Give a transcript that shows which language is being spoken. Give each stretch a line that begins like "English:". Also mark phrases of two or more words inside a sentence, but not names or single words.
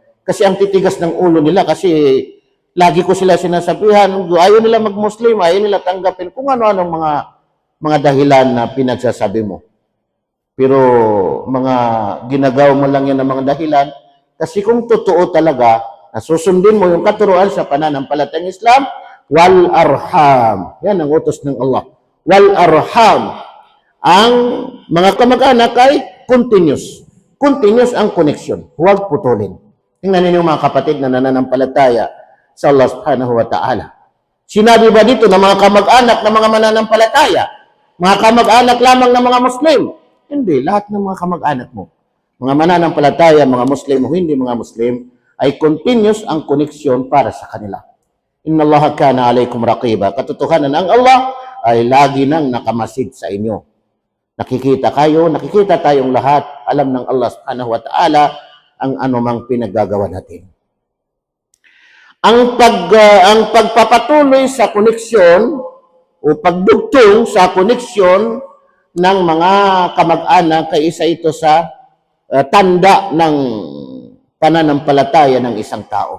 Filipino: Kasi ang titigas ng ulo nila, kasi lagi ko sila sinasabihan, ayaw nila mag-Muslim, ayaw nila tanggapin kung ano-anong mga dahilan na pinagsasabi mo. Pero mga ginagawa mo lang yan ng mga dahilan, kasi kung totoo talaga, na susundin mo yung katuruan sa pananampalatayang Islam,
Arabic: والأرحام.
Filipino: Yan ang utos ng Allah.
Arabic: والأرحام.
Filipino: Ang mga kamag-anak ay continuous. Continuous ang connection. Huwag putulin. Tingnan ninyo mga kapatid na nananampalataya sa Allah
Arabic: سبحانه وتعالى.
Filipino: Sinabi ba dito na mga kamag-anak na mga mananampalataya? Mga kamag-anak lamang ng mga Muslim? Hindi, lahat ng mga kamag-anak mo. Mga mananampalataya, mga Muslim o hindi mga Muslim, ay continuous ang koneksyon para sa kanila.
Arabic: إن الله كان عليكم رقيبا.
Filipino: Katotohanan ang Allah ay lagi nang nakamasid sa inyo. Nakikita kayo, nakikita tayong lahat. Alam ng Allah
Arabic: سبحانه وتعالى
Filipino: ang anumang pinaggagawa natin. Ang pagpapatuloy sa koneksyon o pagdugtong sa koneksyon ng mga kamag-anak ay isa ito sa tanda ng pananampalataya ng isang tao.